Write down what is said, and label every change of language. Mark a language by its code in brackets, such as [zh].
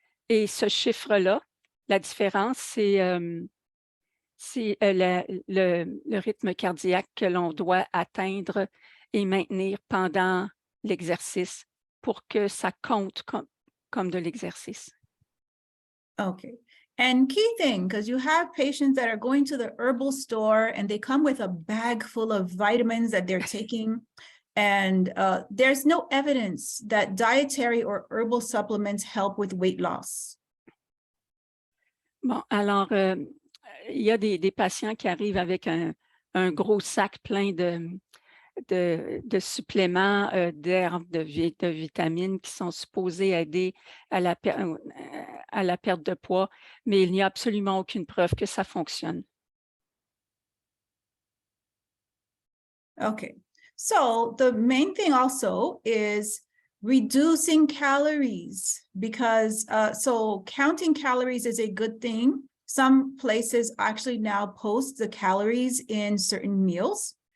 [fr] Et ce chiffre-là, la différence, c'est le rythme cardiaque que l'on doit atteindre et maintenir pendant l'exercice pour que ça compte comme de l'exercice. [en] Okay. And key thing, because you have patients that are going to the herbal store and they come with a bag full of vitamins that they're taking. And there's no evidence that dietary or herbal supplements help with weight loss. [fr] Bon, alors, il y a des patients qui arrivent avec un gros sac plein de suppléments, d'herbes, de vitamines qui sont supposés aider à la perte de poids, mais il n'y a absolument aucune preuve que ça fonctionne. [en] Okay, so the main thing also is reducing calories, because so counting calories is a good thing. Some places actually now post the calories in certain meals.